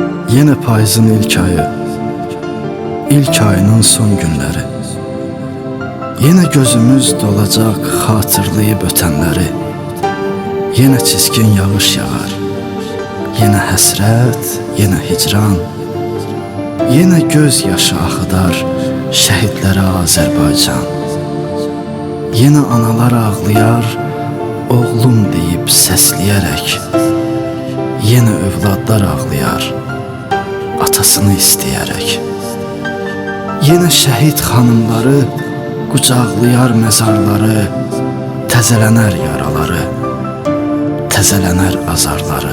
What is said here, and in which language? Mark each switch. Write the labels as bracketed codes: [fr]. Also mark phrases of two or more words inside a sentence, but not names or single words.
[tr] Yine payızın ilk ayı, ilk ayının son günleri. Yine gözümüz dolacak hatırlayıp ötenleri. [az] Yine çiskin yağış yağar, yine həsrət, yine hicran. Yine göz yaşı axıdar şəhidlərə Azərbaycan. Yine analar ağlayar, oğlum deyib səsləyərək. Yine övladlar ağlayar, atasını istəyərək. Yine şəhid xanımları qucaqlayar məzarları, təzələnər yaraları, təzələnər azarları.